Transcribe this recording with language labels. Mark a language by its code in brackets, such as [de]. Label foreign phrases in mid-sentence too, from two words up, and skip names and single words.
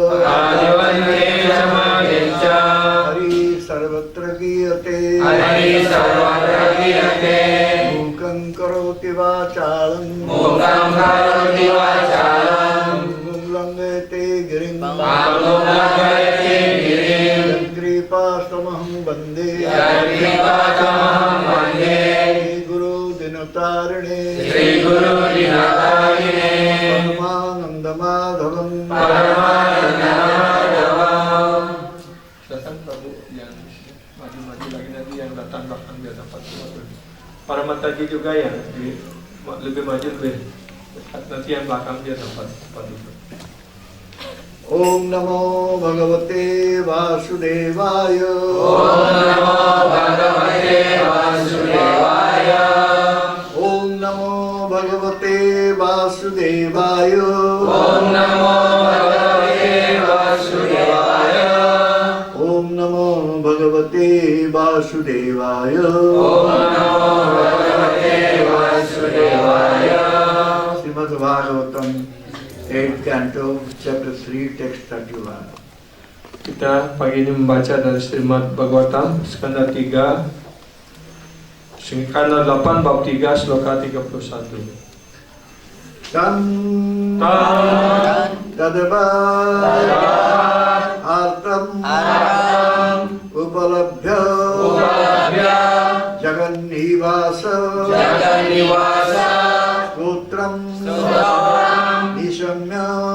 [sa] हरि सर्वत्र गीयते मूकं करोति वाचालं लङ्घयते गिरिं यत्कृपास्तमहं वन्दे गुरु दिनतारिणे परमानंदमाधवं [id] datang Prabu yang maju-maju lagi nanti yang datang belakang biar dapat para mataji juga yang lebih maju lebih nanti yang belakang dia dapat duduk. [sa] ॐ नमो भगवते वासुदेवाय. ॐ नमो भगवते वासुदेवाय. ॐ नमो भगवते वासुदेवाय. ॐ नमो भगवते वासुदेवाय. ॐ नमो भगवते वासुदेवाय. ॐ नमो भगवते वासुदेवाय. [en] Srimad Bhagavatam, 8th canto, chapter 3, text 31. [id] Kita pagi ini membaca dari Srimad Bhagavatam, skanda 3, skanda 8, bab 3, sloka 31. [sa] तं तद्वद् आर्तम् उपलभ्य जगन्निवासः स्तोत्रं निशम्य